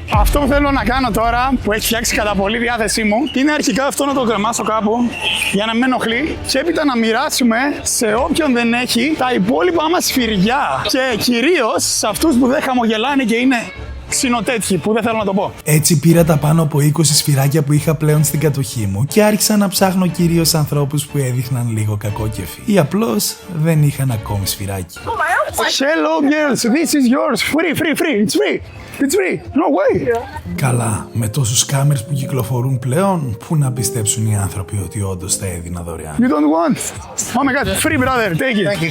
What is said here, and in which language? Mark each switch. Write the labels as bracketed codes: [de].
[el] Αυτό που θέλω να κάνω τώρα, που έχει φτιάξει κατά πολύ διάθεσή μου, είναι αρχικά αυτό να το κρεμάσω κάπου για να με ενοχλεί και έπειτα να μοιράσουμε σε όποιον δεν έχει τα υπόλοιπα μας σφυριά. Και κυρίως σε αυτούς που δεν χαμογελάνε και είναι ξινοτέτοιοι, που δεν θέλω να το πω. Έτσι πήρα τα πάνω από 20 σφυράκια που είχα πλέον στην κατοχή μου και άρχισα να ψάχνω κυρίως ανθρώπους που έδειχναν λίγο κακόκεφοι ή απλώς δεν είχαν ακόμη σφυράκι. [en] Hello girls, this is yours, free, it's free, no way. [el] Καλά, με τόσους κάμερες που κυκλοφορούν πλέον, πού να πιστέψουν οι άνθρωποι ότι όντως τα έδινα δωρεάν. [en] You don't want? Oh my god, free brother, take it.